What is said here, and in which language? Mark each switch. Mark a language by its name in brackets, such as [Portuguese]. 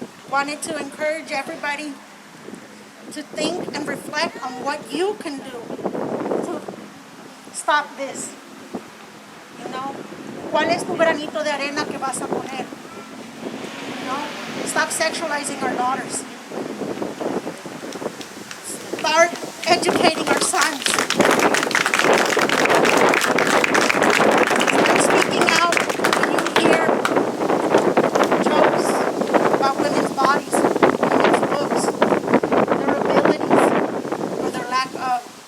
[English] wanted to encourage everybody to think and reflect on what you can do to stop this. You know, [Spanish] ¿cuál es tu granito de arena que vas a poner? [English] You know, stop sexualizing our daughters. Start educating our sons. Start speaking out when you hear jokes about women's bodies, women's looks, their abilities, or their lack of.